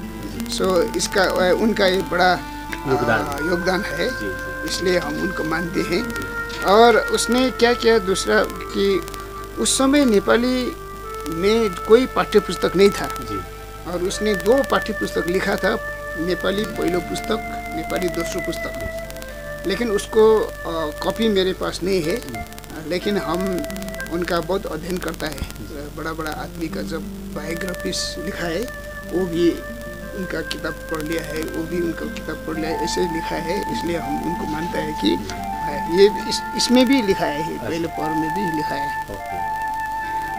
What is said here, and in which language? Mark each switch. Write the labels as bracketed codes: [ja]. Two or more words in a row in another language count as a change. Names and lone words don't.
[hi] सो इसका उनका एक बड़ा योगदान है, इसलिए हम उनको मानते हैं। और उसने क्या किया दूसरा कि उस समय नेपाली में कोई पाठ्य पुस्तक नहीं था और उसने 2 पाठ्य पुस्तक लिखा था, नेपाली पहिलो पुस्तक, नेपाली दोस्रो पुस्तक। लेकिन उसको कॉपी मेरे पास नहीं है, लेकिन हम उनका बहुत अध्ययन करता है। बड़ा बड़ा आदमी का जब बायोग्राफीज लिखा है वो भी उनका किताब पढ़ लिया है, वो भी उनका किताब पढ़ लिया है, ऐसे लिखा है। इसलिए हम उनको मानता है कि ये इसमें भी लिखा है, पहले पौर में भी लिखा है।